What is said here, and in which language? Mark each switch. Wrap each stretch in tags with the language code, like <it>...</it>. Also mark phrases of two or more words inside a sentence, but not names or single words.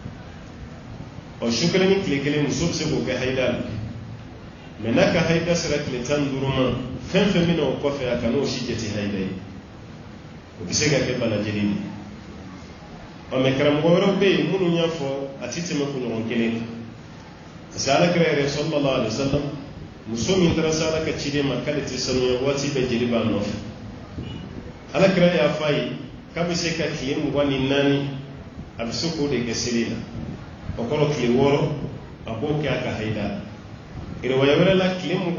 <bm>o su kelen ni tile kelen muso bɛ se k'o kɛ haida la mais n'a ka haida sera tile 15 ma fɛn fɛn bɛ na o kɔfɛ a kan'o si jate haida ye o bɛ se ka kɛ bana jeli de mais karamɔgɔ wɛrɛw bɛ yen minnu y'a fɔ a tɛ tɛmɛ kunɲɔgɔn kelen kan</bm> <fr>parce que</fr> <bm>alakira yɛrɛ</bm> <ar>صلى الله عليه وسلم</ar> <bm>muso min taara se ala ka ciden ma k'ale tɛ sanuya waati bɛɛ jeli b'a nɔfɛ alakira y'a fɔ a ye k'a bɛ se ka tile 24 a bɛ se k'o de kɛ seli la o kɔrɔ tile 6 a b'o kɛ a ka haida la riwaya wɛrɛ la tile</bm>